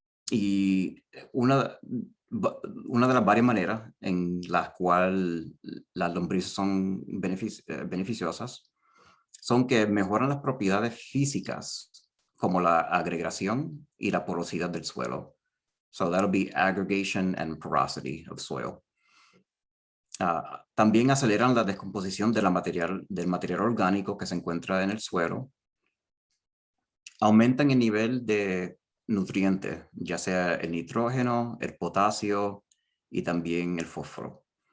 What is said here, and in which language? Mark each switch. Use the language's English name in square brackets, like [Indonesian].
[Spanish] Y una de las varias maneras en las cuales las lombrices son beneficiosas son que mejoran las propiedades físicas como la agregación y la porosidad del suelo. [English] So that'll be aggregation and porosity of soil. [Spanish] También aceleran la descomposición del material orgánico que se encuentra en el suelo. Aumentan el nivel de nutrientes, ya sea el nitrógeno, el potasio y también el fósforo.